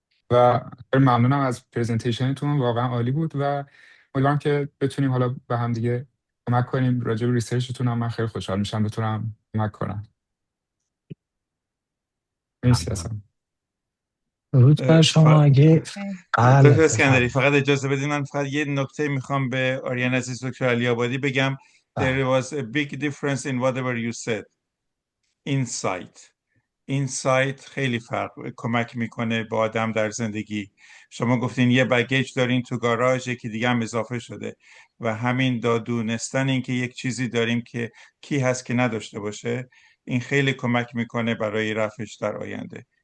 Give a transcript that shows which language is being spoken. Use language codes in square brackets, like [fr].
[fa] و خیلی ممنونم از پرزنتیشنتون، واقعا عالی بود و امیدوارم که بتونیم حالا به هم دیگه کمک کنیم. راجع به ریسرچتون هم من خیلی خوشحال میشم بتونم کمک کنم. مرسی اصلا. درود بر شما. اگه بله دکتر اسکندری بفرمایید. فقط اجازه بدید من فقط یه نکته میخوام به آریان عزیز دکتر علی آبادی بگم. بله. [en] There was a big difference in whatever you said. Insight. [fa] اینسایت خیلی کمک میکنه به آدم در زندگی. شما گفتین یه بگیج دارین تو گاراژ، یکی دیگه هم اضافه شده و همین دونستن این که یک چیزی داریم که کی هست که نداشته باشه، این خیلی کمک میکنه برای رفعش در آینده.